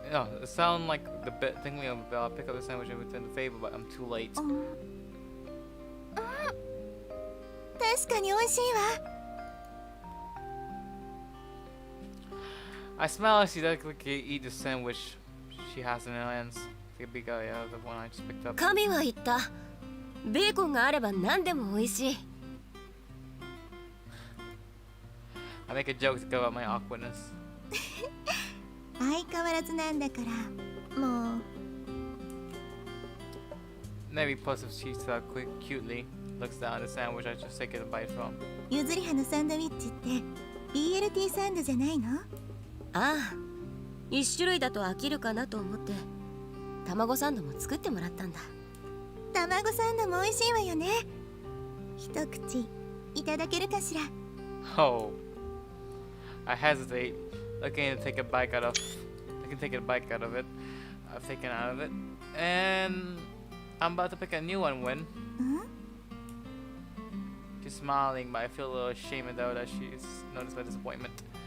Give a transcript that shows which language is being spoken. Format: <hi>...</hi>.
<en>No, it sound like the tinkling of a bell. I pick up the sandwich and return the favor, but I'm too late.</en> <ja>うん。うん。確かに美味しいわ。</ja> <en>I smile as she delicately eats the sandwich she has in her hands. Take a big eye out of the one I just picked up.</en> <ja>神は言った。ベーコンがあれば何でも美味しい。</ja> <en>I make a joke to cover up my awkwardness.</en> <ja>相変わらずなんだから。もう。</ja> <en>Nelly puffs her cheeks out cutely. Looks down at the sandwich I just taken a bite from.</en> <ja>ゆずりはのサンドイッチって BLT サンドじゃないの？ああ、一種類だと飽きるかなと思って卵サンドも作ってもらったんだ。卵サンドも美味しいわよね。一口いただけるかしら。</ja> <en>Oh. I hesitate, looking to take a bite out of. I can take a bite out of it. I've taken out of it, and I'm about to pick a new one when</en> <ja>うん？</ja> <en>she's smiling, but I feel a little ashamed though that she's noticed my disappointment.</en>